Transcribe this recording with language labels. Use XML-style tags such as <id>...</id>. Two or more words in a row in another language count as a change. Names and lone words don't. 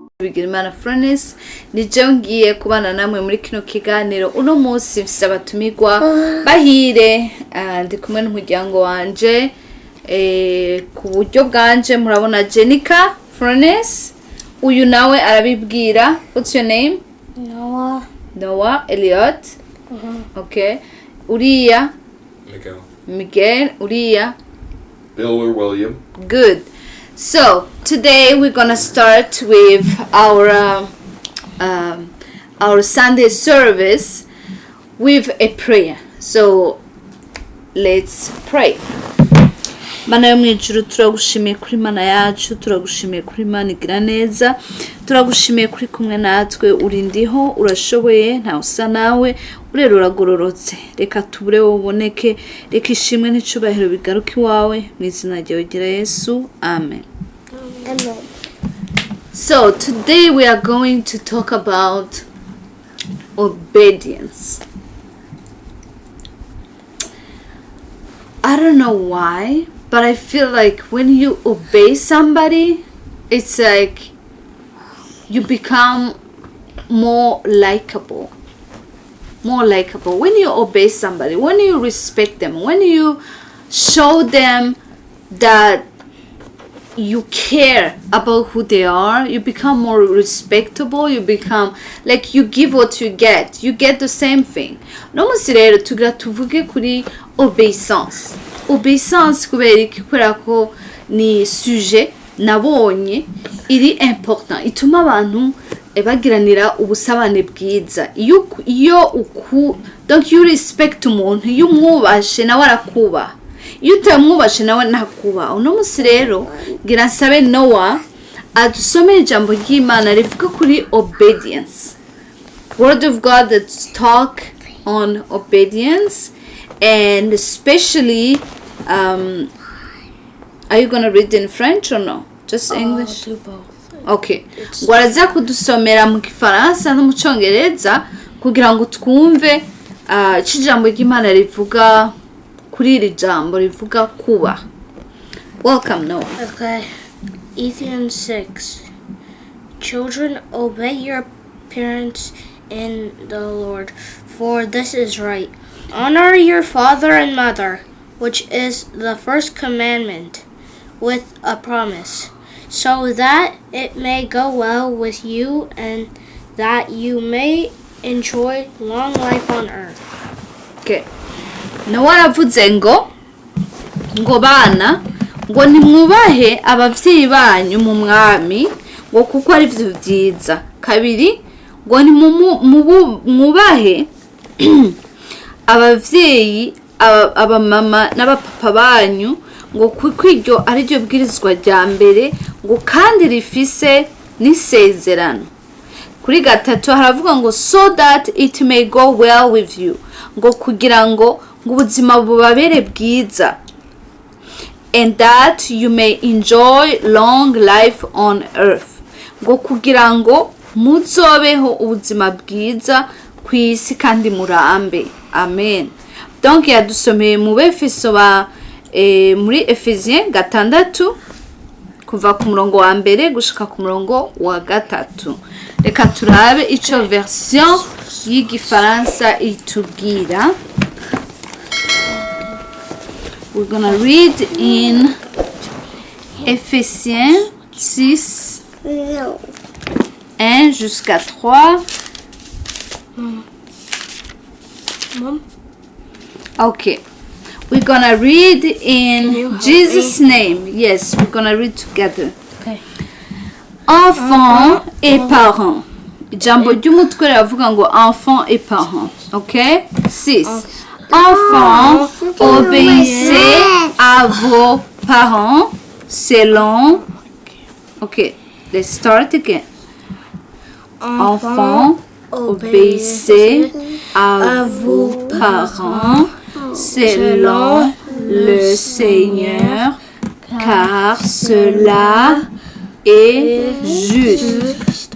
<rn>Bigirimana Furnace nije ngiye kubana namwe muri kino kiganiro uno munsi mfise abatumirwa bahire ndi kumwe n'umuryango wanje ku buryo bwanje murabona Jenica Furnace uyu nawe arabibwira.</rn> <en>What's your name? Noah Elliot.</en> <rn>Okay. Uriya Miguel. Uriya</rn> <en>Bill or William. Good. So today we're gonna start with our Sunday service with a prayer. So let's pray.</en> <rn>Mana yo mwijuru turagushimiye kuri mana yacu, turagushimiye kuri mana igira neza, turagushimiye kuri kumwe natwe, urindiho, urashoboye, nta usa nawe, urero uragororotse. Reka tubure uboneke, reka ishimwe n'icubahiro bigaruke iwawe mu izina ryawe gira Yesu. Amen. Amen.</rn> <en>So today we are going to talk about obedience. I don't know why, but I feel like when you obey somebody, it's like you become more likable. More likable. When you obey somebody, when you respect them, when you show them that you care about who they are, you become more respectable, you become like you give what you get the same thing.</en> <rn>No musi rero tugira tuvuge kuri obeissance kubera ko ni sujet nabonye iri important ituma abantu bagiranira ubusabane bwiza donc</rn> <en>you respect</en> <rn>umuntu iyo umwubashe nawe arakuba iyo utamwubashe nawe ntakuba. Uno musi rero ngira nsabe Noah adusomere ijambo ry'Imana rivuga kuri</rn> <en>obedience, word of God that talk on obedience, and especially are you gonna read in French or no? Just English? I'll do both. Okay.</en> <rn>Gwaraza kudusomera mu Gifaransa no mu Congereza kugira ngo twumve ijambo ry'Imana rivuga kuri iri jambo rivuga kuba.</rn> <en>Welcome, Noah. Okay. Ephesians 6. Children, obey your parents in the Lord, for this is right. Honor your father and mother, which is the first commandment, with a promise, so that it may go well with you and that you may enjoy long life on earth. Okay.</en> <rn>Noah aravuze ngo bana ngo nimwubahe abavyeyi banyu mu mwami ngo kuko ari byo byiza. Kabiri ngo nimwubahe abavyeyi abamama n'abapapa banyu ngo kuko iryo ari ryo bwirizwa rya mbere ngo kandi rifise n'isezerano. Kuri gatatu haravuga ngo</rn> <en>so that it may go well with you,</en> <rn>ngo kugira ngo ubuzima bubabere bwiza,</rn> <en>and that you may enjoy long life on earth,</en> <rn>ngo kugira ngo muzobeho ubuzima bwiza ku isi kandi murambe. Amen. Donc yadusomeye mu Befeso muri Ephesiens 6 kuva ku murongo wa mbere gushika ku murongo wa 3. Reka turabe ico version y'Igifaransa itubwira.</rn> <en>We're gonna read in Ephésiens 6 1 jusqu'à 3. Mom? Okay. We're gonna read in Jesus' name. Yes, we're gonna read together. Okay.</en> <fr>Enfants et parents.</fr> <rn>Jambo ry'umutwe ravuga ngo</rn> <fr>enfants et parents.</fr> <rn>Okay? 6.</rn> <fr>Enfants, obéissez à vos parents selon.</fr> <en>Okay, let's start again.</en> <fr>Enfants, obéissez à vos parents selon le Seigneur, car cela est juste.</fr>